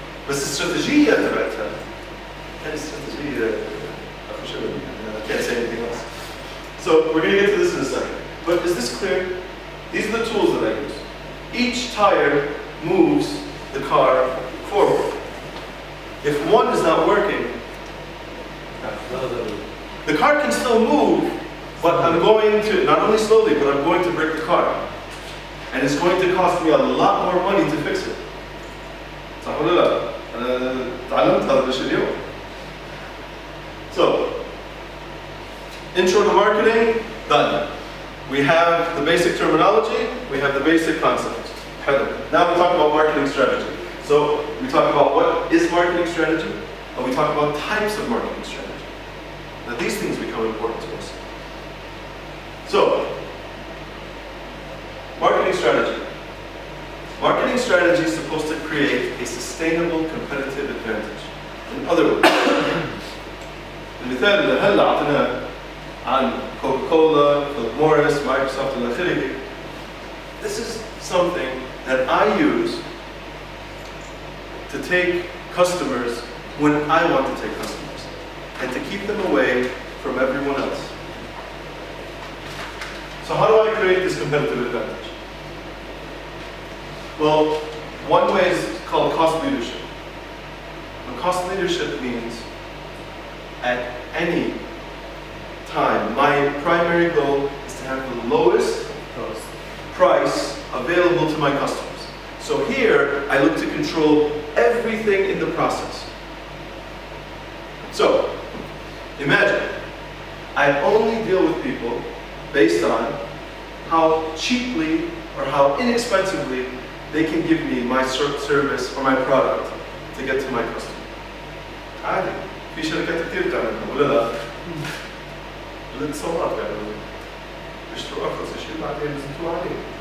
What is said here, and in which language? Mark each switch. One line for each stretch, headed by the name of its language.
Arabic: بس الاستراتيجية تبعتها كانت استراتيجية أخو شباب يعني
English: I can't say anything else. So we're going to get to this in a second. But is this clear? These are the tools that I use. Each tire moves the car forward. If one is not working, the car can still move, but I'm going to, not only slowly, but I'm going to break the car. And it's going to cost me a lot more money to fix it.
Arabic: صح ولا لا؟ أنا تعلمت هذا الشيء اليوم.
English: So, intro to marketing, done. We have the basic terminology, we have the basic concepts. Now we talk about marketing strategy. So we talk about what is marketing strategy, and we talk about types of marketing strategy. Now these things become important to us. So, marketing strategy. Marketing strategy is supposed to create a sustainable competitive advantage. In other words,
Arabic: المثال اللي هلا اعطيناه عن كوكاكولا، فيليب موريس، مايكروسوفت إلى آخره.
English: This is something that I use to take customers when I want to take customers and to keep them away from everyone else. So how do I create this competitive advantage? Well, one way is called cost leadership. And cost leadership means at any time, my primary goal is to have the lowest price available to my customers. So here, I look to control everything in the process. So, imagine, I only deal with people based on how cheaply or how inexpensively they can give me my service or my product to get to my customer.
Arabic: عادي، في شركات كتير بتعملها ولا لا؟ الاتصالات بيعملوها. بيشتروا أرخص شيء بعدين بيزيدوه عليه.